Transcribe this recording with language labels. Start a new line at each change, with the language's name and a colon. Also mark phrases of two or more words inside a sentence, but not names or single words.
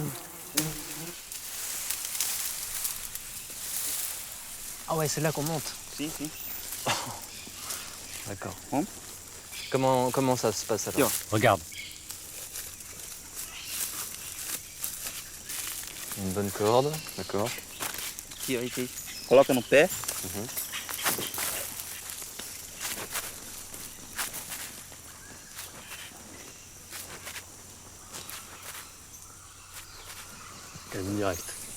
French: Ah ouais, c'est là qu'on monte. Si. D'accord. Comment ça se passe alors? Regarde. Une bonne corde, d'accord.
Portuguese: Aqui, ó, aqui. Coloca no pé.
French: Quasi direct.